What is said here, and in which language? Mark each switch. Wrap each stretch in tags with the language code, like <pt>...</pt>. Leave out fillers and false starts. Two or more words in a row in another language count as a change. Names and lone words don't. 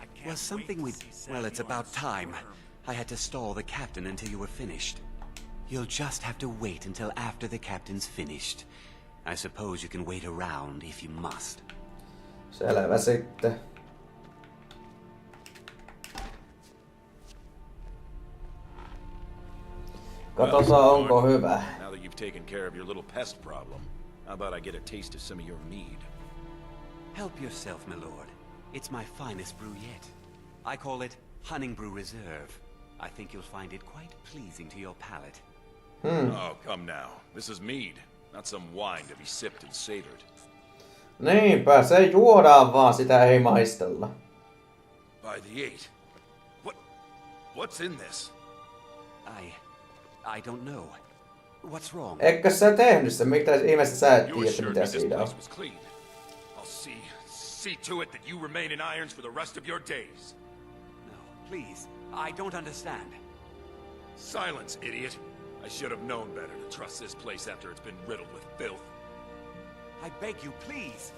<en>was something with... Well, it's about time. I had to stall the captain until you were finished. You'll just have to wait until after the captain's finished. I suppose you can wait around if you must.</en> <fi>Selvä sitten. Katsotaan onko hyvä.</fi> <en>Now that you've taken care of your little pest problem, how about I get a taste of some of your mead? Help yourself, my lord. It's my finest brew yet. I call it Hunning Brew Reserve. I think you'll find it quite pleasing to your palate. Oh, come now. This is mead, not some wine to be sipped and savored.</en> <fi>Niinpä, se juodaan vaan, sitä ei maistella.</fi> <en>By the eight. What's in this? I don't know. What's wrong?</en> <fi>Eikö sä tehnyt se? Mitä ihmeessä sä et tiedä, mitä siinä on?</fi> <en>I'll see to it that you remain in irons for the rest of your days. No, please. I don't understand. Silence, idiot. I should have known better to trust this place after it's been riddled with filth. I beg you, please.</en>